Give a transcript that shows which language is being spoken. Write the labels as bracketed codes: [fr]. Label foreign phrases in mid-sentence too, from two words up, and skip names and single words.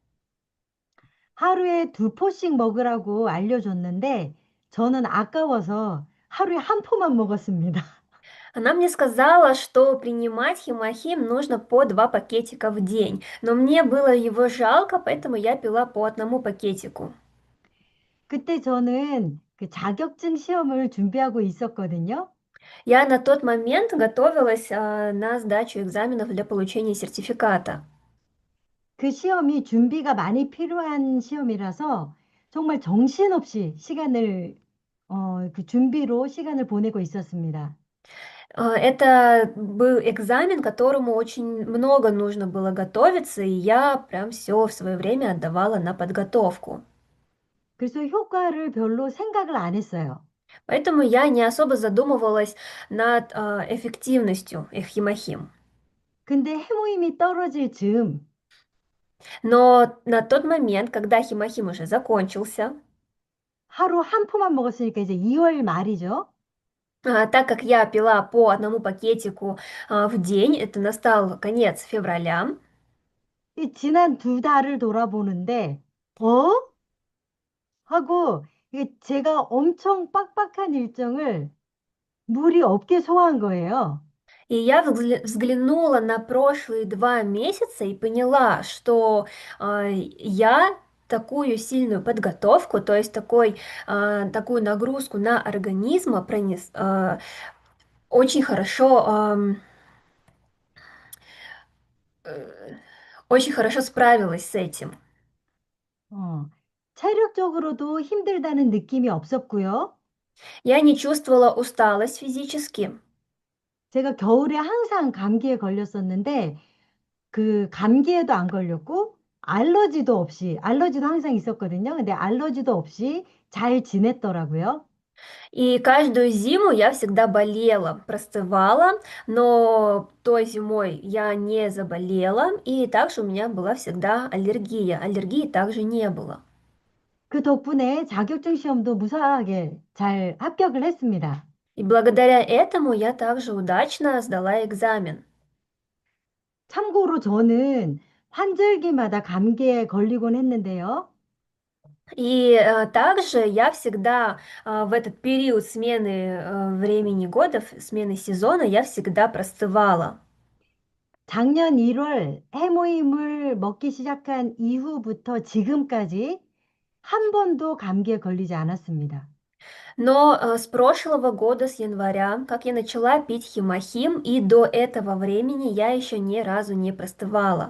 [ko] 하루에 2포씩 먹으라고 알려줬는데 저는 아까워서 하루에 한 포만 먹었습니다. [ru] Она мне сказала, что принимать химохим нужно по 2 пакетика в день, но мне было его жалко, поэтому я пила по 1 пакетику. [ko] 그때 저는 그 자격증 시험을 준비하고 있었거든요. [ru] Я на тот момент готовилась на сдачу экзаменов для получения сертификата. [ko] 그 시험이 준비가 많이 필요한 시험이라서 정말 정신없이 그 준비로 시간을 보내고 있었습니다. [ru] Это был экзамен, к которому очень много нужно было готовиться, и я прям все в свое время отдавала на подготовку. [ko] 그래서 효과를 별로 생각을 안 했어요. [ru] Поэтому я не особо задумывалась над эффективностью химохим. [ko] 근데 해모임이 떨어질 즈음 [ru] Но на тот момент, когда химохим уже закончился, [ko] 하루 한 포만 먹었으니까 이제 2월 말이죠. [ru] так как я пила по 1 пакетику в день, это настал конец февраля, [ko] 이 지난 2달을 돌아보는데 어? 하고 이게 제가 엄청 빡빡한 일정을 무리 없게 소화한 거예요. [ru] и я взглянула на прошлые 2 месяца и поняла, что я такую сильную подготовку, то есть такую нагрузку на организм очень хорошо, э, очень хорошо справилась с этим. [ko] 어, 체력적으로도 힘들다는 느낌이 없었고요. [ru] Я не чувствовала усталость физически. [ko] 제가 겨울에 항상 감기에 걸렸었는데 그 감기에도 안 걸렸고 알러지도 항상 있었거든요. 근데 알러지도 없이 잘 지냈더라고요. [ru] И каждую зиму я всегда болела, простывала, но той зимой я не заболела, и также у меня была всегда аллергия. Аллергии также не было. [ko] 그 덕분에 자격증 시험도 무사하게 잘 합격을 했습니다. [ru] И благодаря этому я также удачно сдала экзамен. [ko] 참고로 저는 환절기마다 감기에 걸리곤 했는데요. [ru] И также я всегда в этот период смены времени года, смены сезона, я всегда простывала. [ko] 작년 1월 해모임을 먹기 시작한 이후부터 지금까지 한 번도 감기에 걸리지 않았습니다. [ru] Но с прошлого года, с января, как я начала пить химохим, и до этого времени я еще ни разу не простывала.